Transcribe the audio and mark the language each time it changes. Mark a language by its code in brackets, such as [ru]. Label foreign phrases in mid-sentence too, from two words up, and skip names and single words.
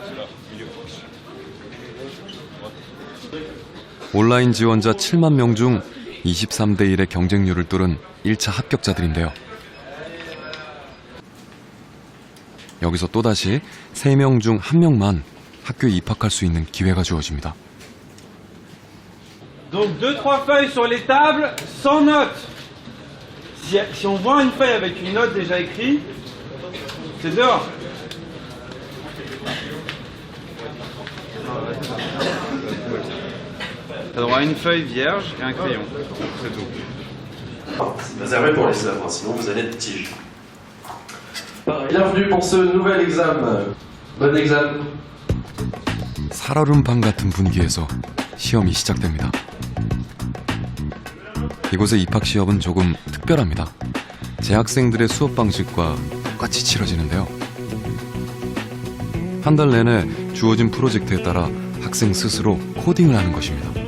[ko] 온라인 지원자 7만 명 중 23대 1의 경쟁률을 뚫은 1차 합격자들인데요. 여기서 또다시 3명 중 1명만 학교에 입학할 수 있는 기회가 주어집니다. [fr] Donc 2-3 feuilles sur les tables sans notes. Si on voit une feuille avec une note déjà écrite, c'est dehors. T'as droit à une feuille vierge et un crayon. C'est tout. C'est réservé pour les œuvres, sinon vous allez être tige. Bienvenue pour ce nouvel examen. Bon examen. [ko] 살얼음판 같은 분위기에서 시험이 시작됩니다. 이곳의 입학 시험은 조금 특별합니다. 재학생들의 수업 방식과 똑같이 치러지는데요. 한 달 내내 주어진 프로젝트에 따라 학생 스스로 코딩을 하는 것입니다.